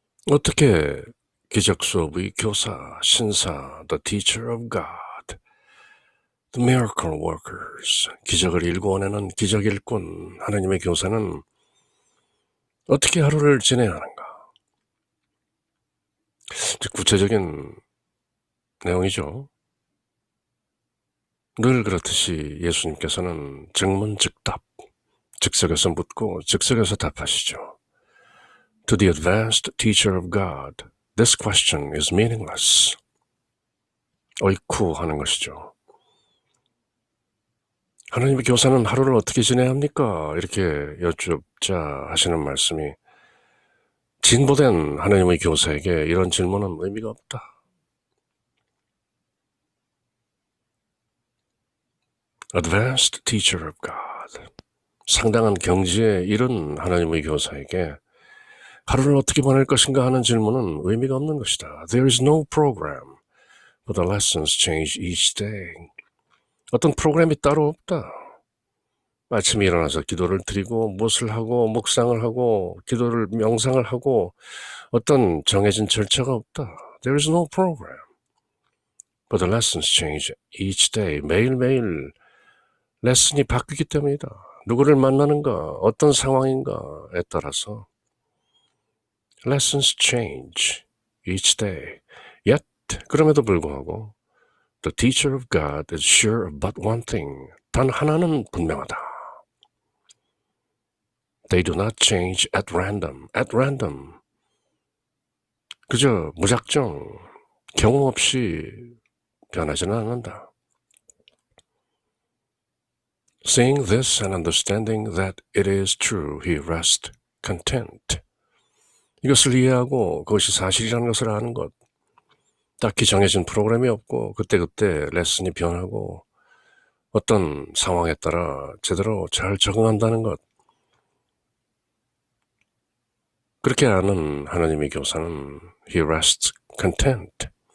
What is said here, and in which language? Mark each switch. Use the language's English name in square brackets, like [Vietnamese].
[Korean] 어떻게 기적 수업의 교사, 신사, [English] the teacher of God, the miracle workers, [Korean] 기적을 일궈내는 기적 일꾼, 하나님의 교사는 어떻게 하루를 지내야 하는가? 구체적인 내용이죠. 늘 그렇듯이 예수님께서는 즉문즉답, 즉석에서 묻고 즉석에서 답하시죠. [English] To the advanced teacher of God, this question is meaningless. [Korean] 어이쿠 하는 것이죠. 하나님의 교사는 하루를 어떻게 지내야 합니까? 이렇게 여쭙자 하시는 말씀이 진보된 하나님의 교사에게 이런 질문은 의미가 없다. [English] Advanced teacher of God. [Korean] 상당한 경지에 이른 하나님의 교사에게 하루를 어떻게 보낼 것인가 하는 질문은 의미가 없는 것이다. [English] There is no program, but the lessons change each day. [Korean] 어떤 프로그램이 따로 없다. 아침에 일어나서 기도를 드리고 무엇을 하고 묵상을 하고 기도를 명상을 하고 어떤 정해진 절차가 없다. [English] There is no program, but the lessons change each day. [Korean] 매일매일 레슨이 바뀌기 때문이다. 누구를 만나는가, 어떤 상황인가에 따라서 [English] lessons change each day. Yet, [Korean] 그럼에도 불구하고 [English] the teacher of God is sure of but one thing. [Korean] 단 하나는 분명하다. [English] They do not change at random. At random. [Korean] 그저 무작정 경우 없이 변하지는 않는다. [English] Seeing this and understanding that it is true, he rests content. [Korean] 이것을 이해하고 그것이 사실이라는 것을 아는 것. 딱히 정해진 프로그램이 없고 그때그때 레슨이 변하고 어떤 상황에 따라 제대로 잘 적응한다는 것. 그렇게 아는 하나님의 교사는 [English] he rests content.